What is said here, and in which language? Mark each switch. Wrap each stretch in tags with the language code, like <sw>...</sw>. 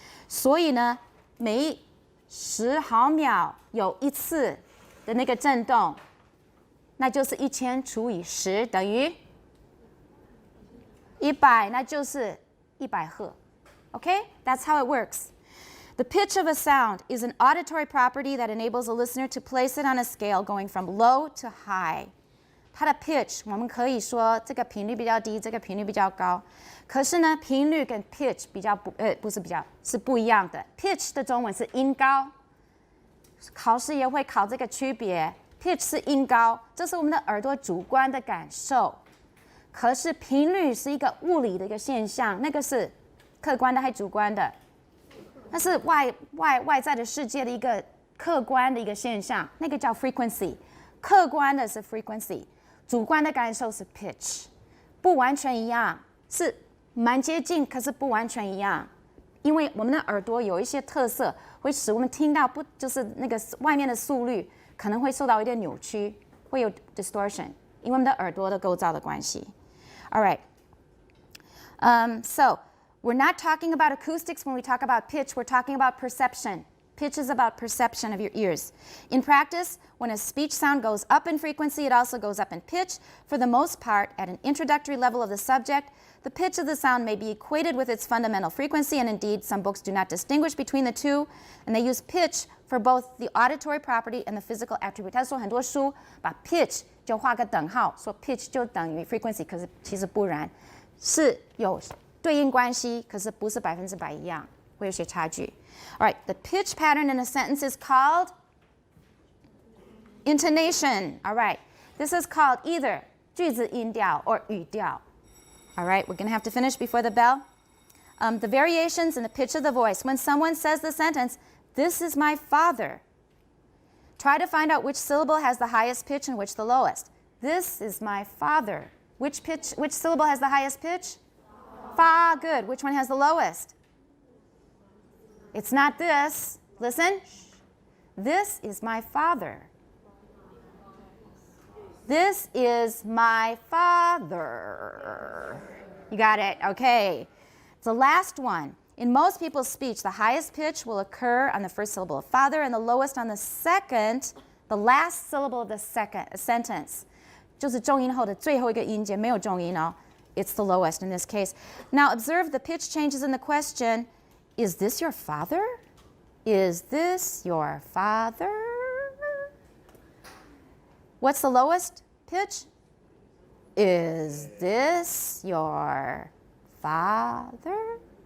<zh>所以呢，每10毫秒有一次的那个震动，那就是1000除以10等于100，那就是100赫。</zh> <en>Okay? That's how it works. The pitch of a sound is an auditory property that enables a listener to place it on a scale going from low to high.</en> <zh>它的 pitch 我们可以说这个频率比较低，这个频率比较高。可是呢，频率跟 pitch 是不一样的。 pitch 的中文是音高，考试也会考这个区别。 pitch 是音高，这是我们的耳朵主观的感受。可是频率是一个物理的一个现象，那个是客观的还主观的？那是外在的世界的一个客观的一个现象，那个叫 frequency。客观的是 frequency， 主观的感受是 pitch， 不完全一样，是蛮接近，可是不完全一样。因为我们的耳朵有一些特色，会使我们听到就是那个外面的速率可能会受到一点扭曲，会有 distortion， 因为我们的耳朵的构造的关系。</zh> <en>All right. So we're not talking about acoustics when we talk about pitch. We're talking about perception. Pitch is about perception of your ears. In practice, when a speech sound goes up in frequency, it also goes up in pitch. For the most part, at an introductory level of the subject, the pitch of the sound may be equated with its fundamental frequency, and indeed, some books do not distinguish between the two, and they use pitch for both the auditory property and the physical attribute.</en> <zh>他说很多书把 pitch 就画个等号，说 pitch 就等于 frequency， 可是其实不然，是有对应关系，可是不是100%一样，会有些差距。</zh> <en>All right, the pitch pattern in a sentence is called intonation. All right, this is called either 句子音调 or 语调。 All right, we're going to have to finish before the bell. The variations in the pitch of the voice. When someone says the sentence, "This is my father," try to find out which syllable has the highest pitch and which the lowest. This is my father. Which syllable has the highest pitch? Fa, good. Which one has the lowest? It's not this. Listen. This is my father. This is my father. You got it? Okay. The last one. In most people's speech, the highest pitch will occur on the first syllable of father and the lowest on the last syllable of the second sentence.</en> <zh>就是重音后的最后一个音节，没有重音哦。</zh> <en>It's the lowest in this case. Now observe the pitch changes in the question. Is this your father? Is this your father? What's the lowest pitch? Is this your father?</en>